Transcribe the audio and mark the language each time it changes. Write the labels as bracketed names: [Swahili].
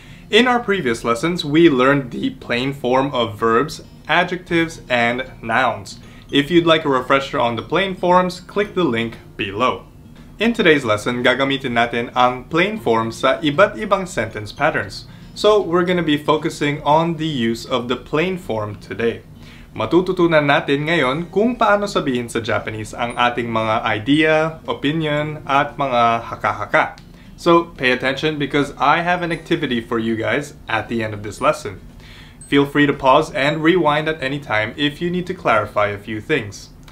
[English] In our previous lessons, we learned the plain form of verbs, adjectives, and nouns. If you'd like a refresher on the plain forms, click the link below. In today's lesson, [Filipino] gagamitin natin ang plain form sa iba't ibang sentence patterns. [English] So we're going to be focusing on the use of the plain form today. [Filipino] Matututunan natin ngayon kung paano sabihin sa Japanese ang ating mga idea, opinion, at mga haka-haka. [English] So pay attention because I have an activity for you guys at the end of this lesson. Feel free to pause and rewind at any time if you need to clarify a few things.